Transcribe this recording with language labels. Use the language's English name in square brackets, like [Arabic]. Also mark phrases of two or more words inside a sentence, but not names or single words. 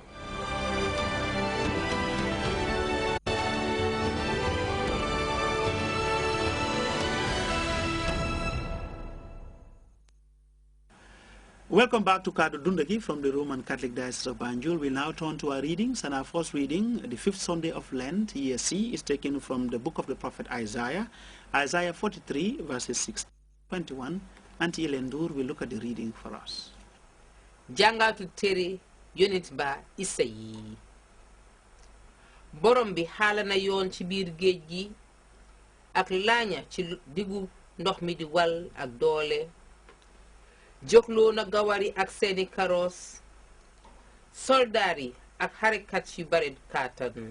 [English] Welcome back to Kado Dundaki from the Roman Catholic Diocese of Banjul. We'll now turn to our readings, and our first reading, the fifth Sunday of Lent, year C, is taken from the book of the prophet Isaiah, Isaiah 43, verses 6 to 21. Auntie Elendur will look at the reading for us. [Wolof] Jangatu teri yonit ba Isayi. Borom bi xala na yoon ci biir géej gi ak laña ci diggu ndox mi di wal ak doole. Jokloo na gawari ak seeni karoos, soldaari ak xarekat yu bare kàttan.